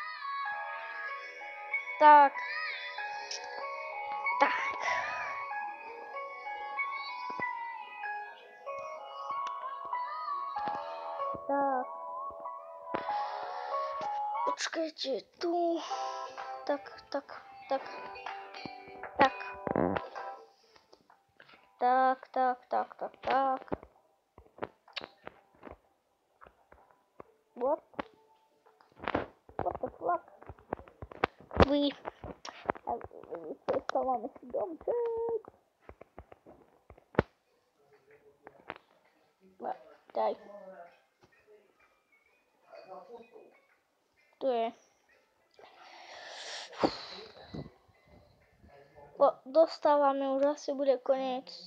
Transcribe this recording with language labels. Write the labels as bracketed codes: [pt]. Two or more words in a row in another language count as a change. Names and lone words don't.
[sk] Tak. Počkajte, tu. Tak. [en] What the fuck? [sk] Stávame si domček. Daj. Tu je. Dostávame, už asi bude koniec.